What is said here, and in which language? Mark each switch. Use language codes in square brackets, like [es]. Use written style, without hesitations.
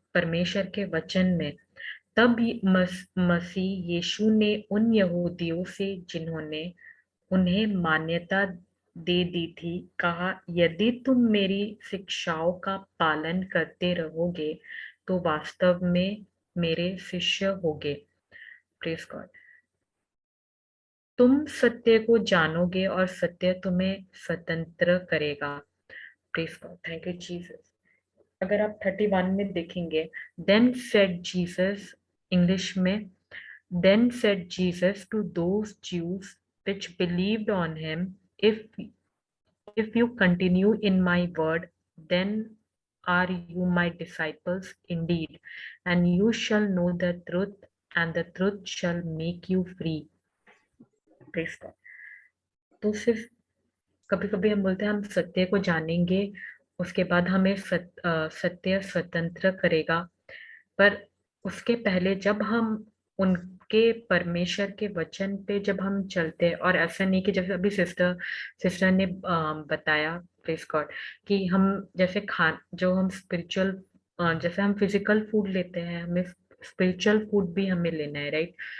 [hi] परमेश्वर के वचन में, तब मसीह यीशु ने उन यहूदियों से जिन्होंने उन्हें मान्यता दे दी थी, कहा, यदि तुम मेरी शिक्षाओं का पालन करते रहोगे तो वास्तव में मेरे शिष्य होगे। [en] praise God, [hi] तुम सत्य को जानोगे और सत्य तुम्हें स्वतंत्र करेगा। [en] Praise God, thank you Jesus. अगर आप 31 में देखेंगे, देन सेड जीसस, [hi] इंग्लिश में, [en] Then said Jesus to those Jews which believed on him, if you continue in my word, then are you my disciples indeed, and you shall know the truth, and the truth shall make you free. Praise God. [hi] तो सिर्फ कभी कभी हम बोलते हैं हम सत्य को जानेंगे, उसके बाद हमें सत्य स्वतंत्र करेगा, पर उसके पहले जब हम उनके परमेश्वर के वचन पे जब हम चलते हैं, और ऐसा नहीं कि जैसे अभी सिस्टर ने बताया, [en] praise God, [hi] कि हम जैसे जो हम स्पिरिचुअल, जैसे हम फिजिकल फूड लेते हैं, हमें स्पिरिचुअल फूड भी हमें लेना है, राइट?